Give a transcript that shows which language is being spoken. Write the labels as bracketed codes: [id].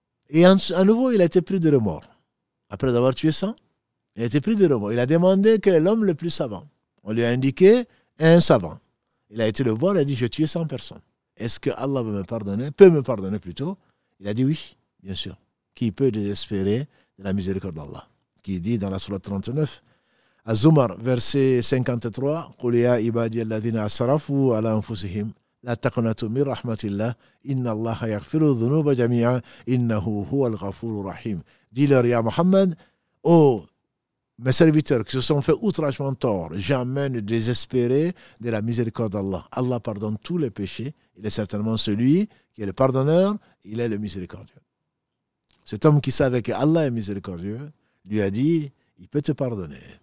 [fr] Et à nouveau, il a été pris de remords. Après avoir tué 100, il a été pris de remords. Il a demandé quel est l'homme le plus savant. On lui a indiqué un savant. Il a été le voir, il a dit, j'ai tué 100 personnes. Est-ce que Allah peut me pardonner plutôt? Il a dit oui, bien sûr. Qui peut désespérer de la miséricorde d'Allah? Qui dit dans la sourate 39, Az-Zumar, verset 53, [ar] قُلْ يَا عِبَادِيَ الَّذِينَ أَسْرَفُوا عَلَى أَنفُسِهِمْ لَا تَقْنَطُوا مِنْ رَحْمَةِ اللَّهِ إِنَّ اللَّهَ يَغْفِرُ الذُّنُوبَ جَمِيعًا إِنَّهُ هُوَ الْغَفُورُ الرَّحِيمُ. [fr] Dis-leur, ya Muhammad, oh, mes serviteurs qui se sont fait outragement tort, jamais ne désespérer de la miséricorde d'Allah. Allah pardonne tous les péchés. Il est certainement celui qui est le pardonneur, il est le miséricordieux. Cet homme qui savait que Allah est miséricordieux, lui a dit, il peut te pardonner.